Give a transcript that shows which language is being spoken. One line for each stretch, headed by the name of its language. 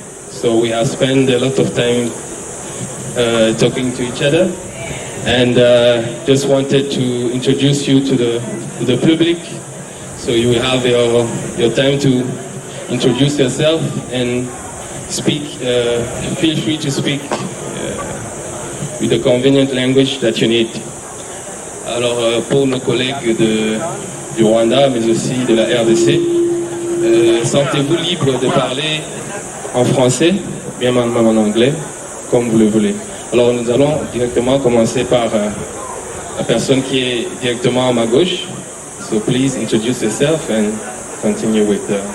English: So we have spent a lot of time talking to each other, and just wanted to introduce you to the public. So you will have your time to introduce yourself and speak. Feel free to speak with the convenient language that you need.
French: Alors pour nos collègues du Rwanda, mais aussi de la RDC, sentez-vous libre de parler en français, bien même en anglais, comme vous le voulez. Alors nous allons directement commencer par la personne qui est directement à ma gauche.
English: So please introduce yourself and continue with